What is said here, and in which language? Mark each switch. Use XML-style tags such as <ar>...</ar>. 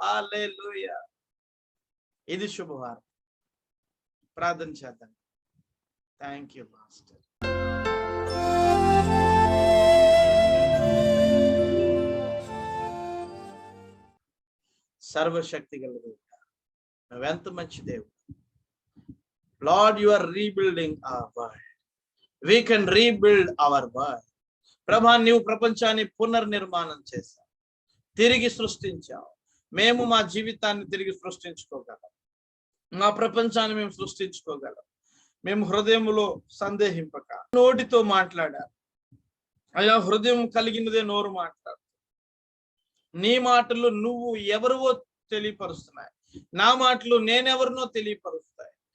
<te>హల్లెలూయా. ఇది శుభవార్త. ప్రార్థన చేద్దాం.</te> <en>Thank you master.</en> <te>సర్వశక్తి గల దేవుడా, నువ్వెంత మంచి దేవుడు.</te> <en>Lord, you are rebuilding our world. We can rebuild our world.</en> <te>ప్రభా, నీవు ప్రపంచాన్ని పునర్నిర్మాణం చేశావు, తిరిగి సృష్టించావు. మేము మా జీవితాన్ని తిరిగి సృష్టించుకోగలం. మా ప్రపంచాన్ని మేము సృష్టించుకోగలం. మేము హృదయములో సందేహింపక నోటితో మాట్లాడాలి. అయ్యా, హృదయం కలిగినదే నోరు మాట్లాడు. నీ మాటలు నువ్వు ఎవరివో తెలియపరుస్తున్నాయి, నా మాటలు నేనెవరినో తెలియపరుస్తాయి.</te>